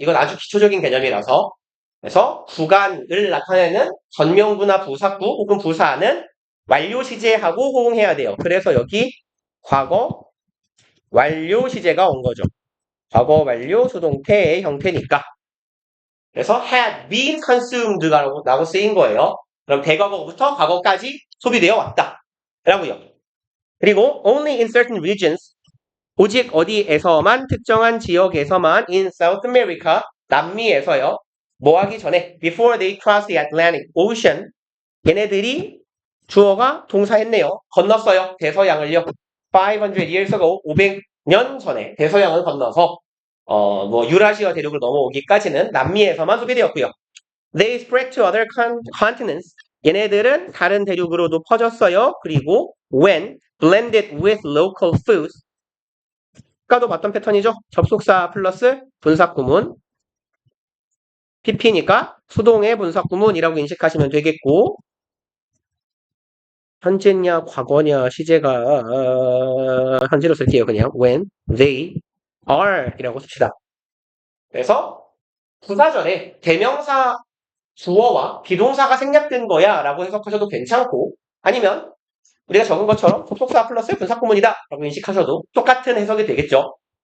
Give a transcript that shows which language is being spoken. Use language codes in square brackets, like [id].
[ko] 이건 아주 기초적인 개념이라서. 그래서 구간을 나타내는 전명구나 부사구 혹은 부사는 완료 시제하고 호응해야 돼요. 그래서 여기 과거 완료 시제가 온 거죠. 과거 완료 수동태의 형태니까. 그래서 [en] had been consumed [ko] 라고 쓰인 거예요. 그럼 대과거부터 과거까지 소비되어 왔다. 라고요. 그리고 [en] only in certain regions [ko] 오직 어디에서만 특정한 지역에서만 [en] in South America [ko] 남미에서요. 뭐 하기 전에 [en] before they crossed the Atlantic Ocean [ko] 얘네들이 주어가 동사했네요. 건넜어요. 대서양을요. 500 years ago 500년 전에 대서양을 건너서 뭐 유라시아 대륙을 넘어오기까지는 남미에서만 소비되었고요. [en] They spread to other continents [ko] 얘네들은 다른 대륙으로도 퍼졌어요. 그리고 [en] when blended with local foods [ko] 아까도 봤던 패턴이죠. 접속사 플러스 분사구문 PP니까 수동의 분사구문이라고 인식하시면 되겠고 현재냐 과거냐 시제가 현재로 쓸게요. 그냥 [en] when they are [ko] 이라고 씁시다. 그래서 부사절에 대명사 주어와 비동사가 생략된 거야 라고 해석하셔도 괜찮고 아니면 우리가 적은 것처럼 접속사 플러스 분사구문이다 라고 인식하셔도 똑같은 해석이 되겠죠.